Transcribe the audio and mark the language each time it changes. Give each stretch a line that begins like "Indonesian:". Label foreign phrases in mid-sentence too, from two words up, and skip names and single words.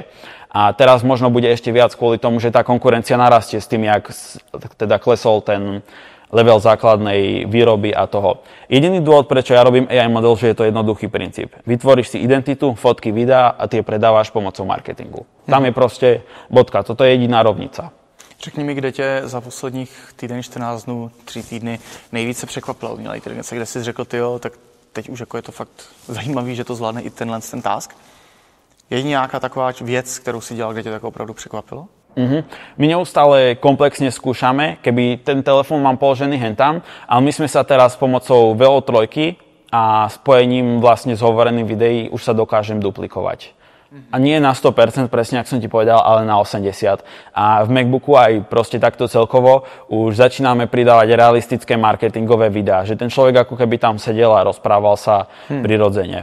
Slovak: A teraz možno bude ešte viac kvôli tomu, že tá konkurencia narastie s tým, jak teda klesol ten level základnej výroby a toho. Jediný dôvod, prečo ja robím AI model, že je to jednoduchý princíp. Vytvoríš si identitu, fotky, videá a tie predávaš pomocou marketingu. Tam je proste bodka, toto je jediná rovnica.
Czech: Řekni mi, kde tě za posledních týden, 14 dnů, 3 týdny nejvíce překvapila umělá inteligence, kde jsi řekl, tyjo, tak teď už jako je to fakt zajímavý, že to zvládne i ten task. Je nějaká taková věc, kterou si dělal, kde tě tak opravdu překvapilo?
Slovak: My neustále komplexne skúšame, keby ten telefón mám položený hentam, ale my sme sa teraz pomocou VO3 a spojením vlastne s hovoreným videí už sa dokážem duplikovať. A nie na 100%, presne, ako som ti povedal, ale na 80%. A v MacBooku aj proste takto celkovo už začíname pridávať realistické marketingové videá, že ten človek ako keby tam sedel a rozprával sa prirodzene.